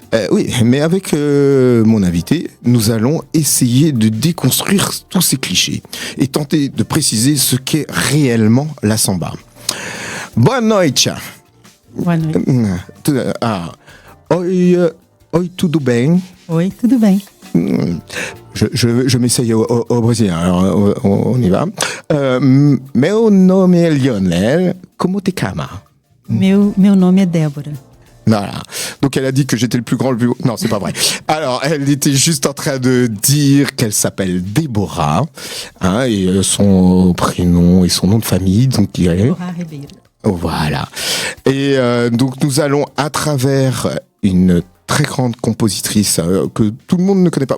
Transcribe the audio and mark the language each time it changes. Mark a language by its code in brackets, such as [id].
[fr] Oui, mais avec mon invité, nous allons essayer de déconstruire tous ces clichés et tenter de préciser ce qu'est réellement la samba. [pt] Boa noite. Boa noite. Oi, tudo bem? Oi, tudo bem. [fr] Je m'essaye au brésilien, alors on y va. [pt] Meu nome é Lionel, como te chama? Meu nome é Débora. [fr] Voilà. Donc elle a dit que j'étais le plus grand, le plus beau. Non, c'est pas vrai. Alors, elle était juste en train de dire qu'elle s'appelle Déborah, et son prénom et son nom de famille, donc Déborah Ribeiro. Voilà. Et donc nous allons à travers une très grande compositrice que tout le monde ne connaît pas.